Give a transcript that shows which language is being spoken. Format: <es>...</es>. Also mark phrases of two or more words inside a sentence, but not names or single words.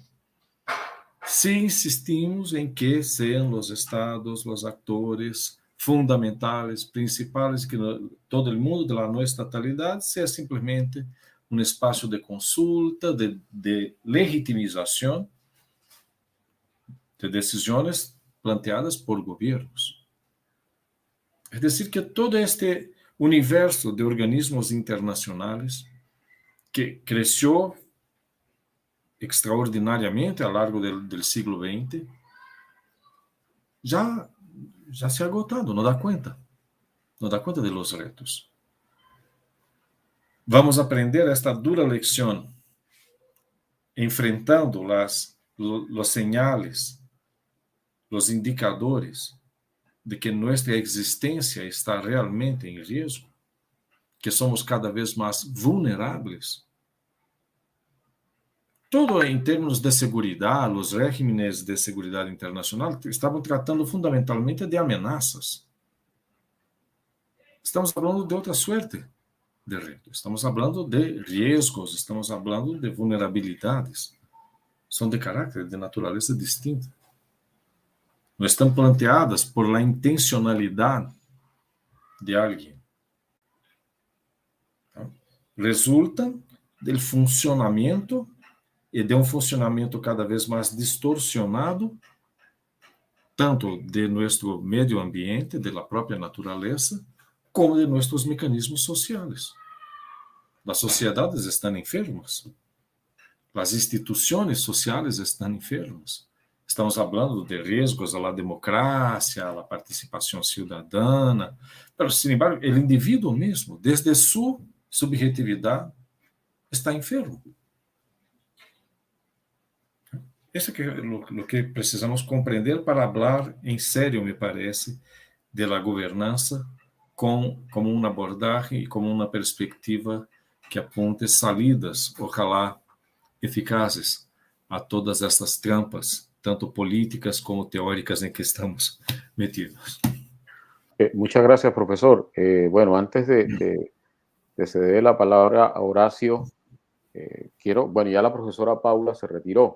<pt>Se insistimos em que sejam os estados, os atores fundamentais, principais, que todo o mundo da não estatalidade seja simplesmente um espaço de consulta, de legitimização de decisões planteadas por governos. É decir, que todo este universo de organismos internacionais que cresceu extraordinariamente ao largo do século XX já</pt> <es>se ha agotado,</es> <pt>não dá conta</pt> <es>de los retos. Vamos aprender esta dura lección enfrentando los señales, los indicadores de que nuestra</es> <pt>existência está realmente em risco, que somos cada vez mais vulneráveis. Todo em termos de segurança, os regímenes de segurança internacional estavam tratando fundamentalmente de ameaças. Estamos falando de outra</pt> <es>suerte de reto.</es> <pt>Estamos falando de riscos, estamos falando de vulnerabilidades. São de caráter, de natureza distinta. Não estão planteadas</pt> <es>por la</es> <pt>intencionalidade</pt> <es>de alguien, ¿no? Resultan del funcionamiento y de un funcionamiento cada vez más distorsionado, tanto de nuestro medio ambiente, de la propia naturaleza, como de nuestros mecanismos sociales. Las sociedades están enfermas. Las instituciones sociales están enfermas. Estamos hablando de riesgos a la democracia, a la participación ciudadana, pero, sin embargo, el individuo mismo, desde su subjetividad, está enfermo.</es> <pt>Isso é</pt> <es>lo que</es> <pt>precisamos compreender para falar em sério, me parece,</pt> <es>de la</es> <pt>governança como uma abordagem e como uma perspectiva que aponte</pt> <es>salidas, ojalá</es> <pt>eficazes, a todas estas trampas,</pt> <es>tanto políticas como teóricas en que estamos metidos. Muchas gracias, profesor. Bueno, antes de ceder la palabra a Horacio, bueno, ya la profesora Paula se retiró.</es>